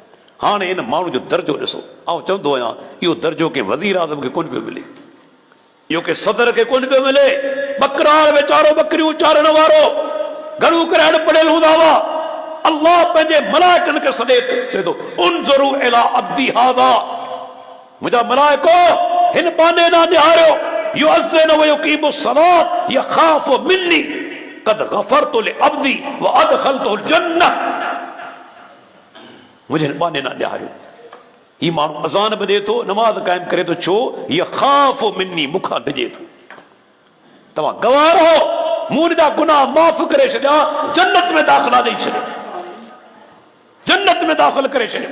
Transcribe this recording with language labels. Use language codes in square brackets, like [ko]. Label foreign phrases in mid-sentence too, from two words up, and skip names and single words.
[sd] हाणे इन माण्हू जो दर्जो ॾिसो। आउं चवंदो आहियां इहो दर्जो के वज़ीर आज़म खे कोन पियो मिले, इहो के सदर खे कोन पियो मिले। बकरार वीचारो बकरियूं चारण वारो घणो करे अणपढ़ियल हूंदा हुआ। अल्लाह पंहिंजे मलाइकनि खे सॾे थो, [ar] انظروا إلى عبدي هذا, [sd] मुंहिंजा मलाइको हिन बाने ॾांहुं निहारियो, [ar] يؤذن ويقيم الصلاة يخاف مني قد غفرت لعبدي وأدخلته الجنة. [sd] मुंहिंजे हिन बाने ॾांहुं निहारियो। ही माण्हू अज़ान बि ॾे थो, नमाज़ क़ाइमु करे थो, छो? [ar] يخاف مني, [sd] मूंखां डिॼे थो। तव्हां गवाह रहो, मूं जा गुनाह माफ़ करे छॾिया, जन्नत में दाख़िला ॾेई छॾियो, जन्नत में दाख़िल करे छॾियो।